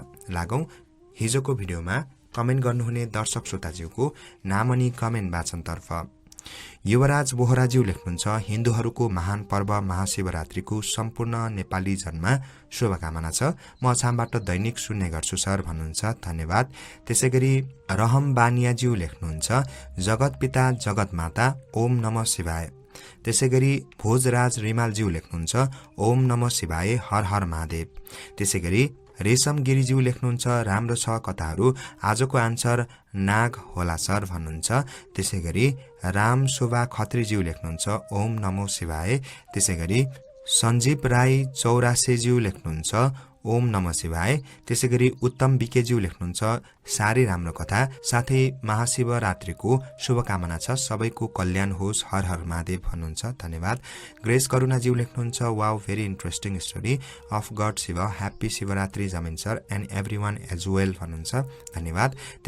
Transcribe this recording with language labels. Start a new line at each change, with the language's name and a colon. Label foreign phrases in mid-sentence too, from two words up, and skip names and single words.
Nepali: लागौं हिजोको भिडियोमा कमेन्ट गर्नुहुने दर्शक श्रोताज्यूको नाम अनि कमेन्ट वाचनतर्फ। युवराज बोहराज्यू लेख्नुहुन्छ, हिन्दूहरूको महान पर्व महाशिवरात्रिको सम्पूर्ण नेपाली जनमा शुभकामना छ। म अछामबाट दैनिक सुन्ने गर्छु सर भन्नुहुन्छ, धन्यवाद। त्यसैगरी रहम बानियाज्यू लेख्नुहुन्छ,
Sanskrit: जगत पिता जगत माता ओम नमः शिवाय।
Nepali: त्यसैगरी भोजराज रिमालज्यू लेख्नुहुन्छ,
Sanskrit: ओम नमः शिवाय हर हर महादेव।
Nepali: त्यसैगरी रेशम गिरिज्यू लेख्नुहुन्छ, राम्रो छ कथाहरू, आजको आन्सर नाग होला सर भन्नुहुन्छ। त्यसैगरी राम शोभा खत्रीज्यू लेख्नुहुन्छ,
Sanskrit: ओम नमो शिवाय।
Nepali: त्यसैगरी सञ्जीव राई चौरासेज्यू लेख्नुहुन्छ,
Sanskrit: ओम नमः शिवाय।
Nepali: त्यसैगरी उत्तम बिकेज्यू लेख्नुहुन्छ, साह्रै राम्रो कथा, साथै महाशिवरात्रिको शुभकामना छ, सबैको कल्याण होस्,
Sanskrit: हर हर महादेव
Nepali: भन्नुहुन्छ, धन्यवाद। ग्रेस करुणाज्यू लेख्नुहुन्छ,
English: wow very interesting story of God Shiva, happy Shivaratri Jamin sir and every one as well
Nepali: भन्नुहुन्छ, धन्यवाद।